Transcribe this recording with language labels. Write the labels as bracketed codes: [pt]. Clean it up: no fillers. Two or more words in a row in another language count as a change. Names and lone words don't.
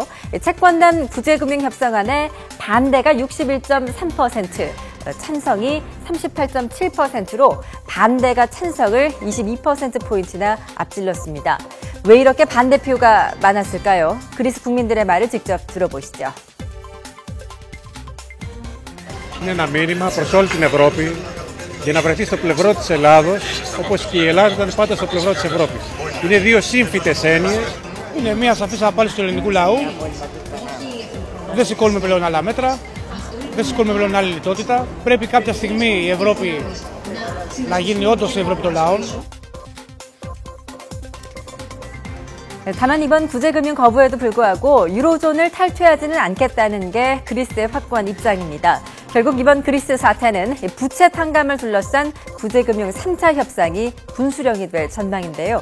[ko] 채권단 구제금융협상안에 반대가 61.3%, 찬성이 38.7%로 반대가 찬성을 22%포인트나 앞질렀습니다. 왜 이렇게 반대표가 많았을까요? 그리스 국민들의 말을 직접 들어보시죠. [el] Είναι ένα μήνυμα προς όλη την Ευρώπη για να βρεθεί στο πλευρό της Ελλάδος, όπως και η Ελλάδα ήταν πάντα στο πλευρό της Ευρώπης. Είναι δύο σύμφυτες έννοιες. Είναι μια σαφής απάντηση του ελληνικού λαού. Δεν σηκώνουμε πλέον άλλα μέτρα. Δεν σηκώνουμε πλέον άλλη λιτότητα. Πρέπει κάποια στιγμή η Ευρώπη να γίνει όντως η Ευρώπη των λαών. [ko] 다만 이번 구제금융 거부에도 불구하고 유로존을 탈퇴하지는 않겠다는 게 그리스의 확고한 입장입니다. 결국 이번 그리스 사태는 부채 탕감을 둘러싼 구제금융 3차 협상이 분수령이 될 전망인데요.